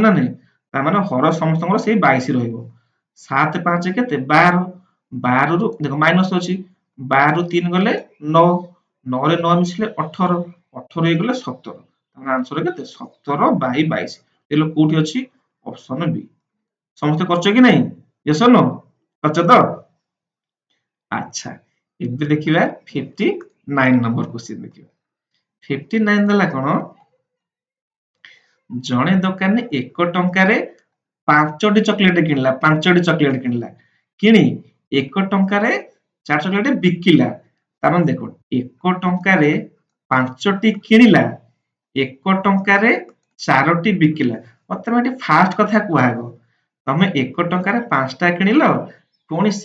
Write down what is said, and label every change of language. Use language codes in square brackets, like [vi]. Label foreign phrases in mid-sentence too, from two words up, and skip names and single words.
[or] ନା ନାଇଁ ତାମାନେ ହର ସମସ୍ତଙ୍କର ସେଇ 22 ରହିବ 7 5 କେତେ 12 12 ରୁ ଦେଖ ମାଇନସ ଅଛି 12 ରୁ 3 ଗଲେ 9 9 ରେ 9 ମିଶିଲେ 18 18 ହେଇଗଲେ 17 ତାମାନେ ଆନ୍ସର କେତେ 17/22 ଏଲେ କୋଉଠି ଅଛି ଅପସନ ବି ସମସ୍ତେ କରଛ କି ନାହିଁ [en] yes or no [or] କରଛ ତ ଆଚ୍ଛା ଏବେ ଦେଖିବା 59 ନମ୍ବର କ୍ୱେଶ୍ଚିନ୍ ଦେଖିବା 59 ଦେଲା କଣ ଜଣେ ଦୋକାନୀ 1 ଟଙ୍କାରେ 5ଟି ଚକୋଲେଟ କିଣିଲା କିଣି 1 ଟଙ୍କାରେ 4 ଚକୋଲେଟ ବିକିଲା ତାମାନେ ଦେଖ 1 ଟଙ୍କାରେ 5ଟି କିଣିଲା 1 ଟଙ୍କାରେ 4ଟି ବିକିଲା ମତେ ଏଠି ଫାଷ୍ଟ କଥା କୁହାହେବ ତମେ 1 ଟଙ୍କାରେ 5ଟା କିଣିଲ ପୁଣି ସେ